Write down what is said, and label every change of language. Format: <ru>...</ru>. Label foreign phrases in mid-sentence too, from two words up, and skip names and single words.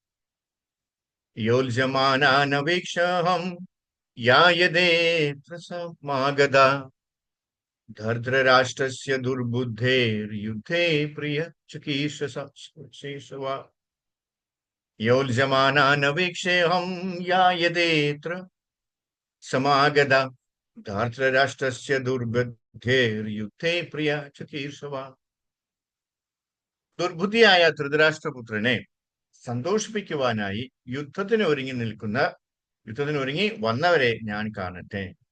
<sa>योत्स्यमानानवेक्षेऽहं यायतेऽत्र समागताः धर्तराष्ट्रस्य दुर्बुद्धेर्युद्धे प्रियचिकीर्षवा योत्स्यमानानवेक्षेऽहं यायतेऽत्र समागता ധാർത്തരാഷ്ട്രസ്യ ദുർബുദ്ധേർയുദ്ധേ പ്രിയ ചികീർഷവ</sa> <ml>ദുർബുദ്ധിയായ ധൃതരാഷ്ട്രപുത്രനെ സന്തോഷിപ്പിക്കുവാനായി യുദ്ധത്തിന് ഒരുങ്ങി വന്നവരെ ഞാൻ കാണട്ടെ.</ml>